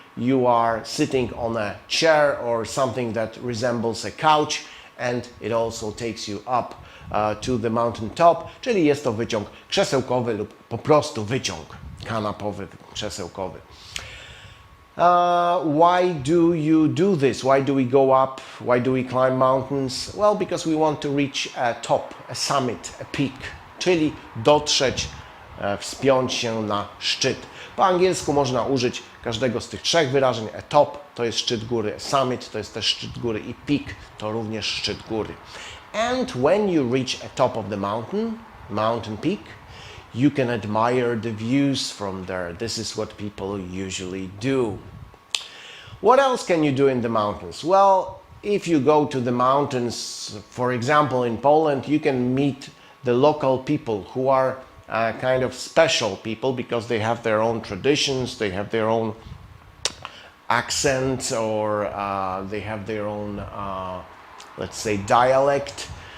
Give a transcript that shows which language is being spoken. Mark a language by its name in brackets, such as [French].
[English] You are sitting on a chair or something that resembles a couch, and it also takes you up to the mountain top, [Polish] czyli jest to wyciąg krzesełkowy lub po prostu wyciąg kanapowy, krzesełkowy. [English] Why do you do this? Why do we go up? Why do we climb mountains? Well, because we want to reach a top, a summit, a peak, [Polish] czyli dotrzeć, wspiąć się na szczyt. Po angielsku można użyć każdego z tych trzech wyrażeń. A top to jest szczyt góry, a summit to jest też szczyt góry i peak to również szczyt góry. [English] And when you reach a top of the mountain peak, you can admire the views from there. This is what people usually do. What else can you do in the mountains? Well, if you go to the mountains, for example, in Poland, you can meet the local people who are kind of special people because they have their own traditions, they have their own accent, or they have their own, let's say, dialect.